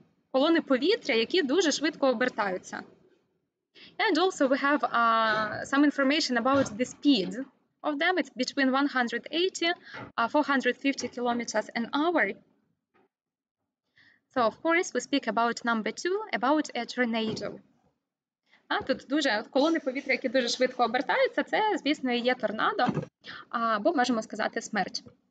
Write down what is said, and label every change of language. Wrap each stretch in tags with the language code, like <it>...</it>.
<uk>Колони повітря, які дуже швидко обертаються.</uk> <en>And also we have some information about the speed of them. It's between 180 450 kilometers an hour. So, of course, we speak about number 2, about a tornado.</en> <uk>Тут дуже колони повітря, які дуже швидко обертаються, це, звісно, і є торнадо, або можемо сказати смерч.</uk>